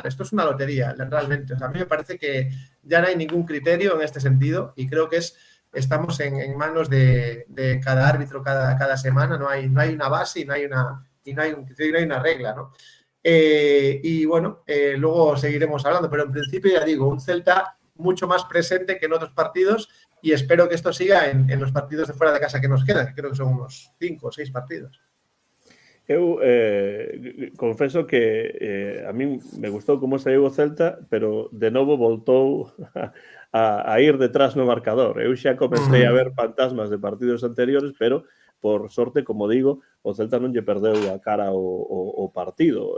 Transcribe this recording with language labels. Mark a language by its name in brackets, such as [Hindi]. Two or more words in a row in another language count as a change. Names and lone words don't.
[Spanish] Esto es una lotería, realmente. O sea, a mí me parece que ya no hay ningún criterio en este sentido y creo que estamos en manos de cada árbitro cada semana. No hay una base y no hay un criterio, no hay una regla, ¿no? Y bueno, luego seguiremos hablando, pero en principio ya digo, un Celta mucho más presente que en otros partidos y espero que esto siga en los partidos de fuera de casa que nos quedan, que creo que son unos 5 o 6 partidos. [Galician] Eu confeso que a mí me gustou como saiu o Celta, pero de novo voltou a ir detrás no marcador. Eu xa comecei a ver fantasmas de partidos anteriores, pero por sorte, como digo, o Celta non lle perdeu a cara o partido.